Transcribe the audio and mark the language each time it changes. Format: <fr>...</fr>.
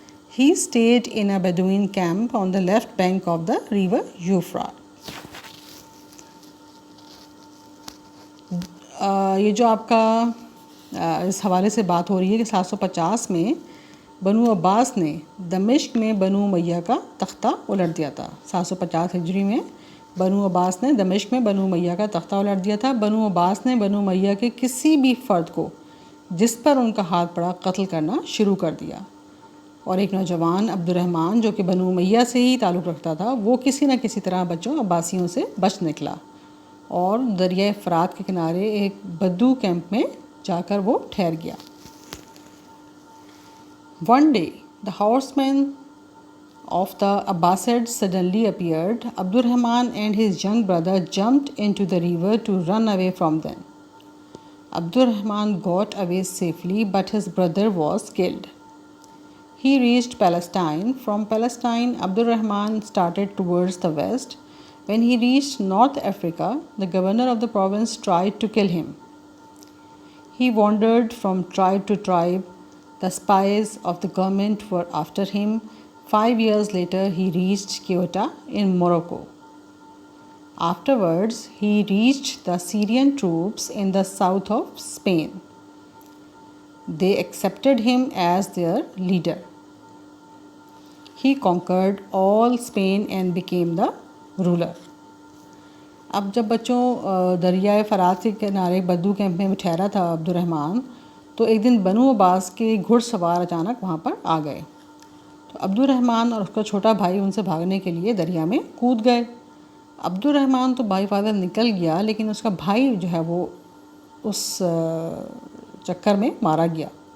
<en>He stayed in a Bedouin camp on the left bank of the river Euphrates.</en> <ur>یہ جو آپ کا اس حوالے سے بات ہو رہی ہے کہ 750 میں بنو عباس نے دمشق میں بنو امیہ کا تختہ الٹ دیا تھا. 750 ہجری میں بنو عباس نے دمشق میں بنو امیہ کا تختہ الٹ دیا تھا. بنو عباس نے بنو امیہ کے کسی بھی فرد کو جس پر ان کا ہاتھ پڑا قتل کرنا شروع کر دیا. اور ایک نوجوان عبدالرحمن جو کہ بنو امیہ سے ہی تعلق رکھتا تھا وہ کسی نہ کسی طرح بچوں عباسیوں سے بچ نکلا اور دریائے فرات کے کنارے ایک بدو کیمپ میں جا کر وہ ٹھہر گیا.</ur> <en>One day, the horsemen of the Abbasids suddenly appeared. Abdurrahman and his young brother jumped into the river to run away from them. Abdurrahman got away safely, but his brother was killed. He reached Palestine. From Palestine, Abdurrahman started towards the west. When he reached North Africa, the governor of the province tried to kill him. He wandered from tribe to tribe. The spies of the government were after him. 5 years later, he reached Ceuta in Morocco. Afterwards, he reached the Syrian troops in the south of Spain. They accepted him as their leader. He conquered all Spain and became the ruler.</en> <ur>اب جب بچوں دریائے فرات کے کنارے بدو camp میں ٹھہرا تھا عبدالرحمن تو ایک دن بنو عباس کے گھڑ سوار اچانک وہاں پر آ گئے. تو عبدالرحمن اور اس کا چھوٹا بھائی ان سے بھاگنے کے لیے دریا میں کود گئے. عبدالرحمن تو بائی فادر نکل گیا لیکن اس کا بھائی جو ہے وہ اس چکر میں مارا گیا.</ur>